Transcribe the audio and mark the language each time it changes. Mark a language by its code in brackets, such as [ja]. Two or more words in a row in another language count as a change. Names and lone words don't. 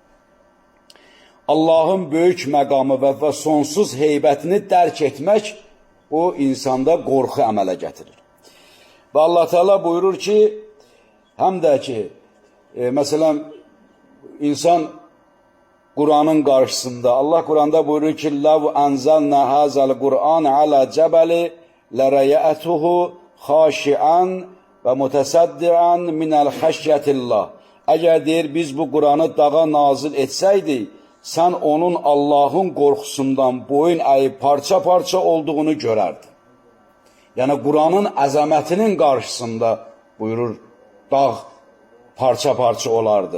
[az] Allahın böyük məqamı və sonsuz heybətini dərk etmək bu insanda qorxu əmələ gətirir. Və Allah Teala buyurur ki, həm də ki, məsələn, insan Kur'an'ın qarşısında, Allah Kur'an'da buyurur ki, [ar] لَوْ أَنْزَلْنَا هَذَا الْقُرْآنَ عَلَى جَبَلِ لَرَيَأْتُهُ خَاشِعًا وَمُتَسَدِّعًا مِنَ الْخَشْيَةِ اللّٰهِ [az] Əgər deyir, biz bu Kur'an'ı dağa nazil etsəydik, sən onun Allah'ın qorxusundan boyun əyib parça-parça olduğunu görərdin. Yəni, Kur'an'ın əzəmətinin qarşısında buyurur, dağ parça-parça olardı.